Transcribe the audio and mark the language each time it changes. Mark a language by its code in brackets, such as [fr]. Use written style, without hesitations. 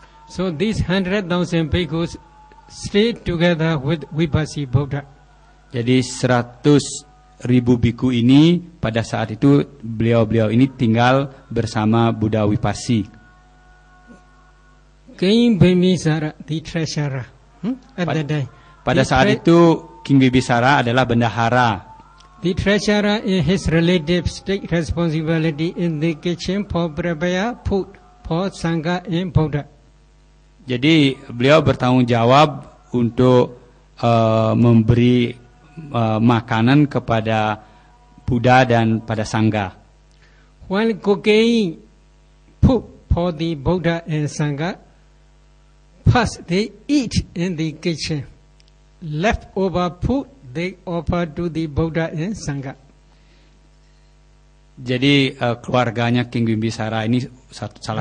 [en] So these 100,000 bhikkhus stayed together with Vipassi Buddha. [id] Jadi 100.000 biku ini pada saat itu beliau-beliau ini tinggal bersama Buddha Wipassi. [en] King Bimbisara, the treasurer, at that time. [id] Pada saat itu King Bimbisara adalah bendahara. [en] The treasurer and his relatives take responsibility in the kitchen for prepare food for Sangha and Buddha. [id] Jadi beliau bertanggung jawab untuk memberi makanan kepada Buddha dan pada Sangha. [en] While cooking food for the Buddha and Sangha, first they eat in the kitchen. Leftover food they offer to the Buddha and Sangha. [id] Jadi keluarganya King Bimbisara ini salah